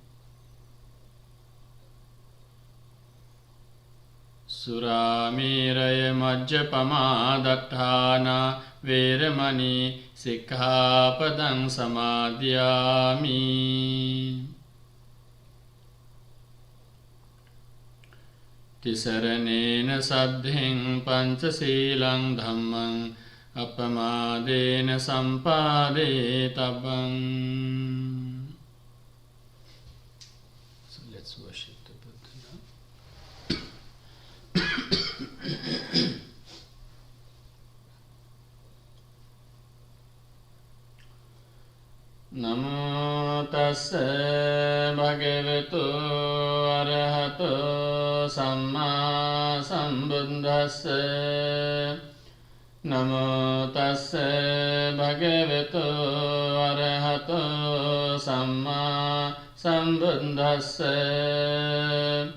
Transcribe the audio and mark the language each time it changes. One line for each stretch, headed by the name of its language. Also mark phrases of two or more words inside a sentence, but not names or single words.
Pali: Surameraya majjapamādatthāna veramani sikkhapadang samadhiyami. Tisaranena saddhiṃ pañcasīlaṃ dhammam appamādena sampādetavam.
English: So let's worship the Buddha now.
Pali: Namo tassa bhagavato arahato samma sambuddhassa. Namo tassa bhagavato arahato samma sambuddhassa.